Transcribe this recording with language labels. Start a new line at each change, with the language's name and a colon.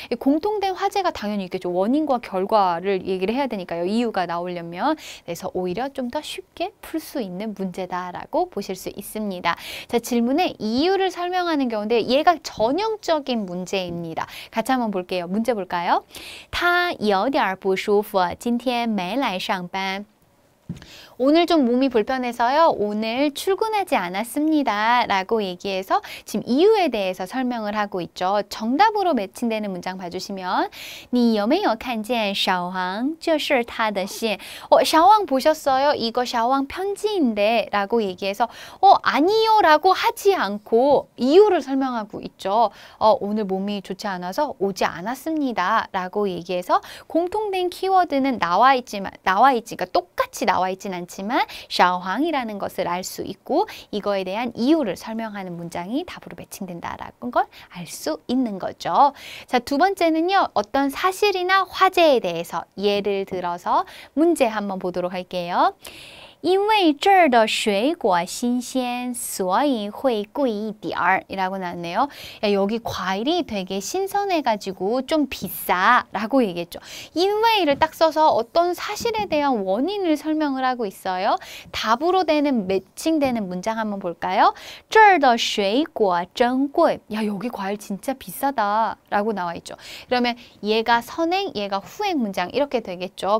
Korean: 공통된 화제가 당연히 있겠죠. 원인과 결과를 얘기를 해야 되니까요. 이유가 나오려면. 그래서 오히려 좀 더 쉽게 풀 수 있는 문제다라고 보실 수 있습니다. 자, 질문의 이유를 설명하는 경우인데 얘가 전형적인 문제입니다. 같이 한번 볼게요. 문제 볼까요?
Chinese: 他有点不舒服,今天没来上班.
Korean: 오늘 좀 몸이 불편해서요. 오늘 출근하지 않았습니다. 라고 얘기해서 지금 이유에 대해서 설명을 하고 있죠. 정답으로 매칭되는 문장 봐주시면
Chinese: 你有没有看见小王? 这是他的信.
Korean: 샤왕 보셨어요? 이거 샤왕 편지인데 라고 얘기해서 아니요 라고 하지 않고 이유를 설명하고 있죠. 오늘 몸이 좋지 않아서 오지 않았습니다. 라고 얘기해서 공통된 키워드는 그러니까 똑같이 나와 있진 않지만 샤왕이라는 것을 알 수 있고 이거에 대한 이유를 설명하는 문장이 답으로 매칭된다라는 걸 알 수 있는 거죠. 자, 두 번째는요. 어떤 사실이나 화제에 대해서 예를 들어서 문제 한번 보도록 할게요.
Chinese: 因为这儿的水果新鲜,所以会贵一点儿
Korean: 이라고 나왔네요. 야, 여기 과일이 되게 신선해가지고 좀 비싸 라고 얘기했죠. 因为를 딱 써서 어떤 사실에 대한 원인을 설명을 하고 있어요. 답으로 되는 매칭되는 문장 한번 볼까요?
Chinese: 这儿的水果真贵.
Korean: 야, 여기 과일 진짜 비싸다 라고 나와 있죠. 그러면 얘가 선행, 얘가 후행 문장 이렇게 되겠죠.